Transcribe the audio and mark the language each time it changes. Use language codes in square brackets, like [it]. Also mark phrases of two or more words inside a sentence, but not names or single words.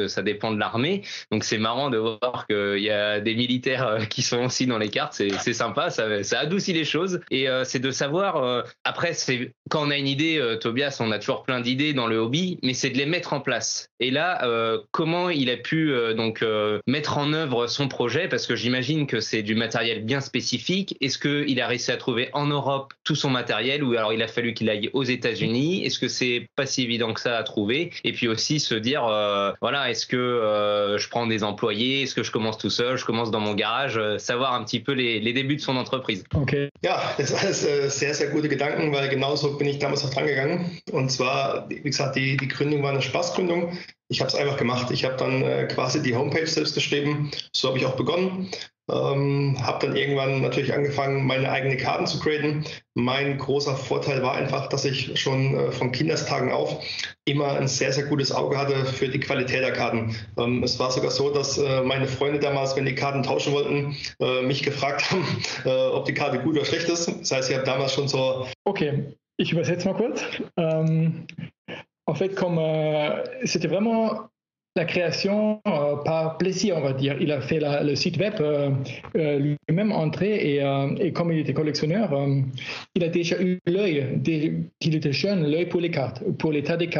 [fr] que ça dépend de l'armée, donc c'est marrant de voir qu'il y a des militaires qui sont aussi dans les cartes, c'est sympa, ça adoucit les choses et c'est de savoir, après c'est quand on a une idée, Tobias, on a toujours plein d'idées dans le hobby, mais c'est de les mettre en place et là comment il a pu mettre en œuvre son projet parce que j'imagine que c'est du matériel bien spécifique, est-ce qu'il a réussi à trouver en Europe tout son matériel ou alors il a fallu qu'il aille aux États-Unis? Est-ce que c'est pas si évident que ça à trouver? Et puis aussi se dire voilà, est-ce que je prends des employés? Est-ce que je commence tout seul? Je commence dans mon garage? Savoir un petit peu les débuts de son entreprise. Okay. [de] Ja, das ist alles sehr, sehr gute Gedanken, weil genauso bin ich damals auch dran gegangen. Und zwar, wie gesagt, die Gründung war eine Spaßgründung. Ich habe es einfach gemacht. Ich habe dann quasi die Homepage selbst geschrieben. So habe ich auch begonnen. Habe dann irgendwann natürlich angefangen, meine eigenen Karten zu graden. Mein großer Vorteil war einfach, dass ich schon von Kindestagen auf immer ein sehr, sehr gutes Auge hatte für die Qualität der Karten. Es war sogar so, dass meine Freunde damals, wenn die Karten tauschen wollten, mich gefragt haben, ob die Karte gut oder schlecht ist. Das heißt, ich habe damals schon so... Ok, ich übersetze mal kurz. [fr] En fait, comme c'était vraiment la création par plaisir, on va dire. Il a fait le site web lui-même entré et comme il était collectionneur, il a déjà eu l'œil, qu'il était jeune, l'œil pour les cartes, pour l'état des cartes.